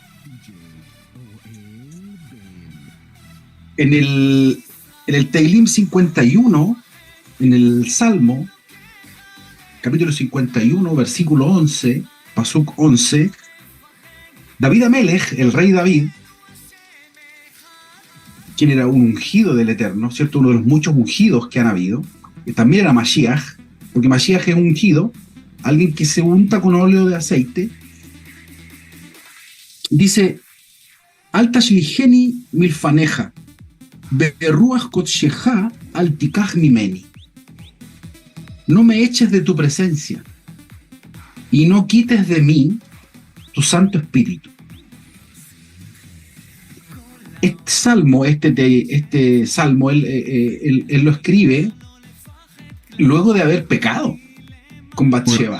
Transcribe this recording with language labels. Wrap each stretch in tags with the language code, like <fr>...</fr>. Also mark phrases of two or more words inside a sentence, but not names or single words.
<es>En el Teilim 51, en el Salmo, capítulo 51, versículo 11, Pasuk 11,</es> <he>דוד המלך,</he> <es>el rey David, quien era un ungido del Eterno, ¿cierto? Uno de los muchos ungidos que han habido, que también era Mashiach, porque Mashiach es un ungido, alguien que se unta con óleo de aceite, dice,</es> <he>אל תשליכני מלפניך ורוח קדשך אל תקח ממני.</he> <es>no me eches de tu presencia y no quites de mí tu Santo Espíritu. Este salmo, él lo escribe luego de haber pecado con Bathsheba.</es>